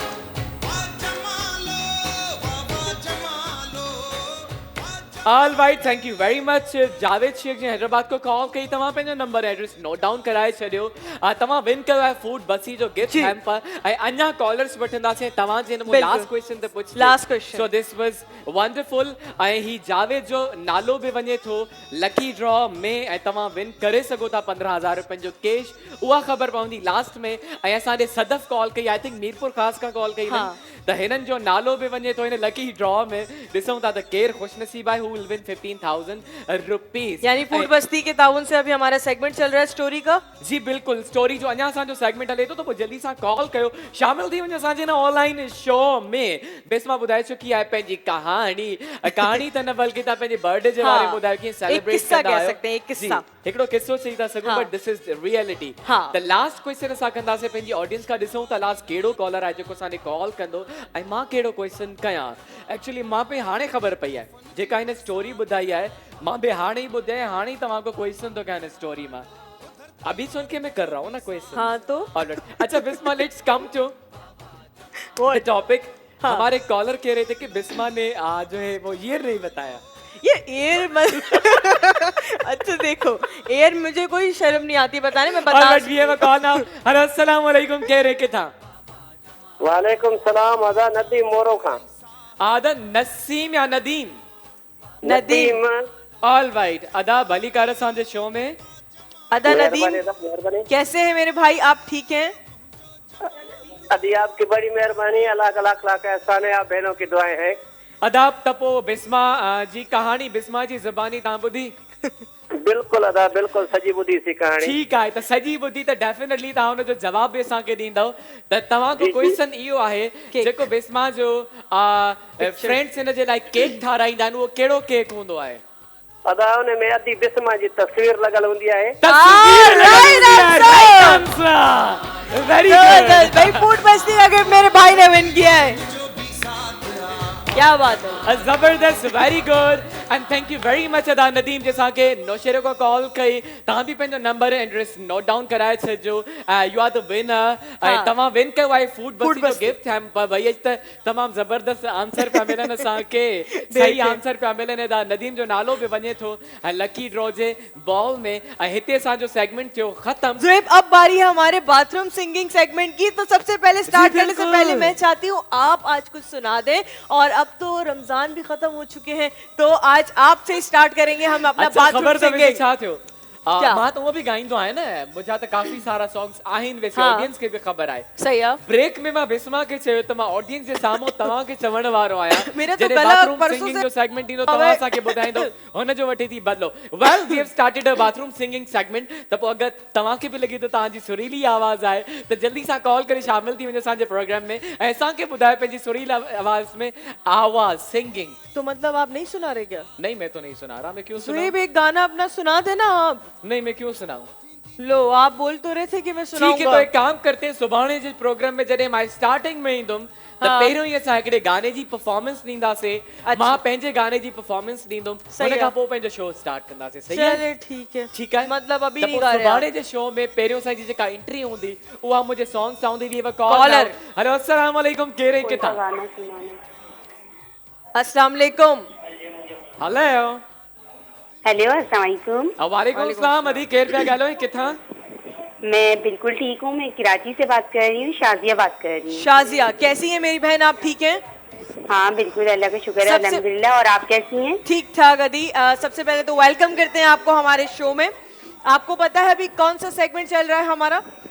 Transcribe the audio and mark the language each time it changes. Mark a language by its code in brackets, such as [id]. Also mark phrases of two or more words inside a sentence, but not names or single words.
[en] All right thank you very much [sd] जावेद शेख जी हैदराबाद को कॉल कई तव्हां पंहिंजो नंबर एड्रेस [en] note down [sd] कराए छॾियो तव्हां विन कयो आहे फूड बसी जो [en] gift hamper [sd] ऐं अञा कॉलर्स वठंदासीं तव्हां जे [ur] बिल्कुल। [en] last question [sd] ते पुछ [en] Last question। so this was wonderful [sd] ऐं ही जावेद जो नालो बि वञे थो [en] lucky draw [sd] में ऐं तव्हां विन करे सघो था 15,000 रुपयनि जो कैश उहा ख़बर पवंदी लास्ट में ऐं असांजे सदफ कॉल कई [en] I think [sd] मीरपुर ख़ास खां कॉल कई [ur] हाँ। [sd] त हिननि जो नालो बि वञे थो हिन [en] lucky draw [sd] में ॾिसूं था त केरु ख़ुशनसीब आहे [en] who will win 15,000 rupees [ur] یعنی فوڈ بستی کے تعاون سے ابھی ہمارا سیگمنٹ چل رہا ہے اسٹوری کا. [sd] जी बिल्कुल स्टोरी जो अञा असांजो सेगमेंट हले थो त पोइ जल्दी सां कॉल कयो शामिल थी वञो असांजे हिन [en] online show [sd] में बेस्मा ॿुधाए चुकी आहे पंहिंजी कहाणी कहाणी त न बल्कि तव्हां पंहिंजे बर्थडे जे बारे में ॿुधायो कीअं [ur] एक [sd] सेलिब्रेट [ur] किस्सा [sd] कंदा [ur] कह [sd] आहियो [ur] سکتے ہیں، ایک قصہ. [sd] जी, हिकिड़ो किस्सो चई था सघूं [ur] हाँ। [en] But this is reality [ur] हाँ। [sd] त [en] last question [sd] असां कंदासीं पंहिंजी ऑडियंस खां ॾिसूं था लास्ट कहिड़ो कॉलर आहे जेको असांखे कॉल कंदो ऐं मां कहिड़ो क्वेश्चन कयां एक्चुअली मां पे हाणे ख़बर पई आहे जेका हिन स्टोरी ॿुधाई आहे मां बि हाणे ई ॿुधाई हाणे ई तव्हां को क्वेश्चन थो कयां हिन स्टोरी मां [ur] ابھی سن کے میں کر رہا ہوں نا کوئسچن ہاں تو آل رائٹ اچھا بسمہ [en] let's come to the topic [ur] ہمارے کالر کہہ رہے تھے کہ بسمہ نے جو ہے وہ ایئر نہیں بتایا یہ ایئر اچھا دیکھو ایئر مجھے کوئی شرم نہیں آتی بتانے میں بتا [en] All right we have a call now hello [ar] السلام علیکم [ur] کہہ رہے کے تھا [ar] وعلیکم سلام [sd] अदा नदीम मोरो खां आदा नसीम या नदीम नदीम [en] All right [sd] अदा भली कर असांजे शो में अदा नदीम मेहरबानी [ur] کیسے ہیں میرے بھائی آپ ٹھیک ہیں ادی آپ کی بڑی مہربانی اللہ کا لاکھ لاکھ احسان ہے آپ بہنوں کی دعائیں ہیں [sd] अदाब तपो बिस्मा जी कहानी बिस्मा जी ज़बानी तां ॿुधी बिल्कुल अदा बिल्कुल सजी ॿुधी सी कहाणी ठीकु आहे त सॼी ॿुधी त डेफिनेटली तव्हां हुनजो जवाब बि असांखे ॾींदव त तव्हां को क्वेश्चन इहो आहे जेको बिस्मा जो फ्रेंड्स हिन जे लाइ केक ठाराईंदा आहिनि उहो कहिड़ो केक हूंदो आहे अदा उन में अदी बिस्मा जी तस्वीर लॻल हूंदी आहे [ur] वेरी زبردست بھائی فوڈ بستی کا گفٹ میرے بھائی نے ون کیا ہے کیا بات ہے [sd] जबरदस्त [en] very good and thank you very much [sd] अदा नदीम [ur] جیسا کے [sd] नौशेरे को कॉल कई तव्हां बि पंहिंजो नंबर एड्रेस [en] note down [sd] कराए छॾिजो [en] you are the winner [sd] ऐं तव्हां विन कयो आहे फूड बस्ती जो [en] gift hamper [sd] भई अॼु त तमामु ज़बरदस्त आंसर पिया मिलनि असांखे सही आंसर पिया मिलनि अदा नदीम जो नालो बि वञे थो ऐं [en] lucky draw [sd] जे बॉल में ऐं हिते असांजो सेगमेंट थियो ख़त्म [ur] ذوئب اب باری ہے ہمارے [en] bathroom singing segment [ur] کی تو سب سے پہلے اسٹارٹ کرنے سے پہلے میں چاہتی ہوں آپ آج کچھ سنا دیں اور اب تو رمضان بھی ختم ہو چکے ہیں تو آج آپ سے اسٹارٹ کریں گے ہم اپنا अच्छा बाथरूम [sd] ख़बर अथव सिंगिंग छा थियो [ur] क्या? [sd] मां त उहो बि गाईंदो आहियां न मुंहिंजा त काफ़ी सारा सॉन्ग्स आहिनि वैसे [ur] हाँ। [sd] ऑडियंस खे बि ख़बर आहे [ur] صحیح ہے [sd] ब्रेक में मां बिस्मा खे चयो त मां ऑडियंस जे साम्हूं तव्हांखे चवण वारो आहियां [ur] میرا تو [sd] जॾहिं [ur] गला बाथरूम परसों सिंगिंग से- [sd] जो सेगमेंट ईंदो तव्हां असांखे ॿुधाईंदो हुनजो वठी थी बदिलो [en] well we have started a bathroom singing segment [sd] त पोइ अगरि तव्हांखे बि लॻे थो तव्हांजी सुरीली आवाज़ आहे त जल्दी सां कॉल करे शामिल थी वञो असांजे प्रोग्राम में ऐं असांखे ॿुधायो पंहिंजी सुरीली आवाज़ में आवाज़ सिंगिंग [ur] تو مطلب آپ نہیں سنا رہے کیا نہیں میں تو نہیں سنا رہا میں کیوں ज़ुएब सुनाऊं ایک گانا اپنا سنا دینا آپ نہیں میں کیوں سناؤں لو آپ بول تو رہے تھے کہ میں ٹھیک ہے تو सुनाऊंगा ایک کام کرتے ہیں [sd] सुभाणे जे प्रोग्राम में जॾहिं मां स्टार्टिंग में ईंदुमि त [ur] हाँ। [sd] पहिरियों ई असां हिकिड़े गाने जी परफॉर्मेंस ॾींदासीं [ur] अच्छा। [sd] मां पंहिंजे गाने जी परफॉर्मेंस ॾींदुमि [ur] सही [sd] हुन खां आहे। पोइ पंहिंजो शो स्टार्ट कंदासीं सही आहे [ur] چلیے ٹھیک ہے [sd] ठीकु आहे [ur] مطلب ابھی [sd] त [ur] नहीं [sd] पोइ [ur] گا رہے [sd] सुभाणे [ur] आप। [sd] जे शो में पहिरियों असांजी जेका एंट्री हूंदी उहा मुंहिंजे सॉन्ग सां हूंदी [en] we call Caller। [sd] हेलो [ar] السلام علیکم [sd] कहिड़े किथां [ur] گانا سنانا [ar] السلام علیکم हेलो हेलो السلام علیکم وعلیکم السلام [sd] अदी केर पिया ॻाल्हायो किथां [ur] میں بالکل ٹھیک ہوں میں کراچی سے بات کر رہی ہوں شازیہ بات کر رہی ہوں شازیہ کیسی ہے میری بہن آپ ٹھیک ہیں ہاں بالکل اللہ کا شکر ہے सबसे- الحمدللہ اور آپ کیسی ہیں ٹھیک ٹھاک ادی سب سے پہلے تو ویلکم کرتے ہیں آپ کو ہمارے شو میں آپ کو پتا ہے ابھی کون سا سیگمنٹ چل رہا ہے ہمارا